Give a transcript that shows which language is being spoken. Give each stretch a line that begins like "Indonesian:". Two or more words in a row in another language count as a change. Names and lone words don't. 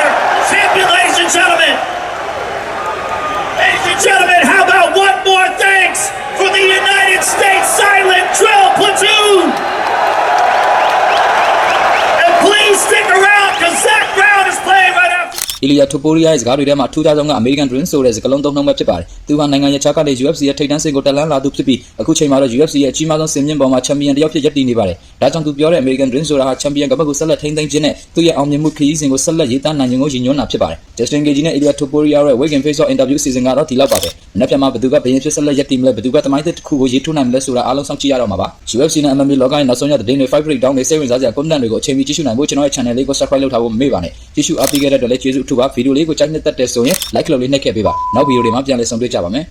English: Champion, ladies and gentlemen. Ladies and gentlemen, how about one more thanks for the United States Silent Drill Platoon? And please stick around because Zach Brown is playing right after.
Burmese: Ilia Topuria ရဲ့စကားတွေထဲမှာထူးခြားဆုံးက American Dream ဆိုတဲ့စကားလုံးသုံးနှုန်းပဲဖြစ်ပါတယ်သူဟာနိုင်ငံရဲ့ခြားကနေ UFC ရဲ့ထိပ်တန်းဆင့်ကိုတက်လှမ်းလာသူဖြစ်ပြီးအခုချိန်မှာတော့ UFC ရဲ့အကြီးမားဆုံးစ င်မြင့်ပေါ်မှာ champion တယောက်ဖြစ်ရပ်တည်နေပါတယ်ဒါကြောင့်သူပြောတဲ့ American Dream ဆိုတာဟာ champion ကပတ်ကိုဆက်လက်ထိန်းသိမ်းခြင်းနဲ့သူ့ရဲ့အောင်မြင်မှုခရီးစဉ်ကိုဆက်လက်ရေးသားနိုင်ခြင်းကိုရည်ညွှန်းတာဖြစ်ပါတယ် Justin Gaethje နဲ့ Ilia Topuria ရဲ့
English: Weight Face Off interview season
Burmese: ကတော့ဒီလောက်ပါပဲနောက်ပြန်မှာဘယ်သူကဘယ်ရင်ဖြစ်ဆက်လက်ရပ်တည်မလဲဘယ်သူကသမိုင်းသစ်တစ်ခုကိုရေးထိုးနိုင်မလဲဆိုတာအားလုံးစောင့်ကြည့်ရတော့မှာပါ UFC နဲ့ MMA လောကရဲ့နောက်ဆုံးရသတင်းတွေ
English: fight breakdown
Burmese: တွေစိတ်ဝင်စားစရာ content တွေကိုအချိန်မီကြည့်ရှုနိုင်ဖို့ကျွန်တော်ရဲ့ channel လေးကို subscribe လုပ်ထားဖို့မမေ့ပါနဲ့ကြည့်ရှုအားပေးခဲ့တဲ့အတွက်လည်းကျေးဇူးအထူးပါဗီဒီယိုလေးကိုကြိုက်နှစ်သက်တဲ့ဆိုရင် like လုပ်လေးနှိပ်ခဲ့ပေးပါနောက်ဗီဒီယိုတွေမှာပြန်လည်ဆုံတွေ့ကြပါမယ်